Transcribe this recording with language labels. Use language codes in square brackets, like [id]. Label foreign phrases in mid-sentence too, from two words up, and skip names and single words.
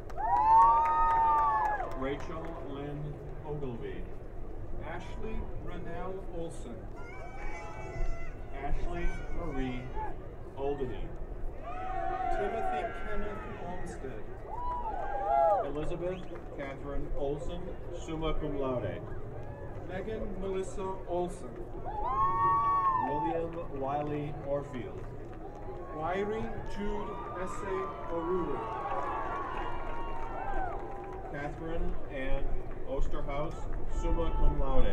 [en] Rachel Lynn Ogilvy. Ashley Rennell Olson. Ashley Marie Oldeny. Timothy Kenneth Olmsted. Elizabeth Catherine Olson, [la] summa cum laude. [en] Megan Melissa Olson. William Wiley Orfield. Wyrie Jude Esse O'Rourke. Catherine Ann Osterhaus, [la] summa cum laude.